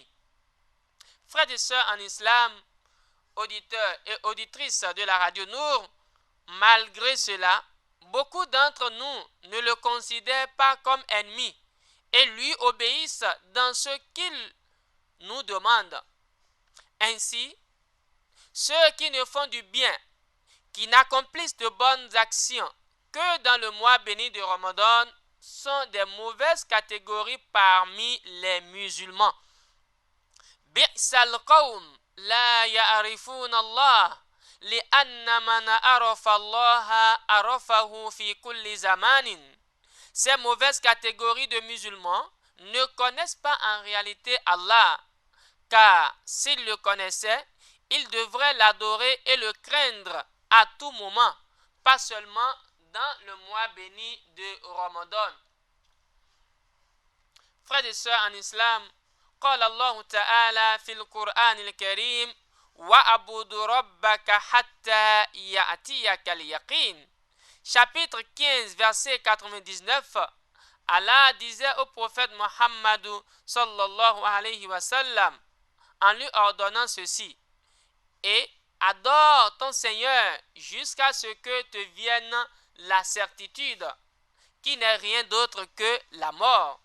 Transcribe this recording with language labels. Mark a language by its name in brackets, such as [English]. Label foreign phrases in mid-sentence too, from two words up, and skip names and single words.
[French] Frères et sœurs en islam, auditeurs et auditrices de la radio Nour, malgré cela, beaucoup d'entre nous ne le considèrent pas comme ennemi et lui obéissent dans ce qu'il nous demande. Ainsi, ceux qui ne font du bien, qui n'accomplissent de bonnes actions que dans le mois béni de Ramadan, sont des mauvaises catégories parmi les musulmans. [Arabic] بئس القوم لا يعرفون الله لأن من عرف الله عرفه في كل زمان. [French] Ces mauvaises catégories de musulmans ne connaissent pas en réalité Allah, car s'ils le connaissaient, ils devraient l'adorer et le craindre à tout moment, pas seulement dans le mois béni de Ramadan. Frères et sœurs en islam, [Arabic] قال الله تعالى في القرآن الكريم وَأَعْبُدُ رَبَّكَ حَتَّى يَأْتِيَكَ الْيَقِينُ. [French] Chapitre 15, verset 99, Allah disait au prophète Muhammad [Arabic] صلى الله عليه وسلم [French] en lui ordonnant ceci: et adore ton Seigneur jusqu'à ce que te vienne la certitude, qui n'est rien d'autre que la mort.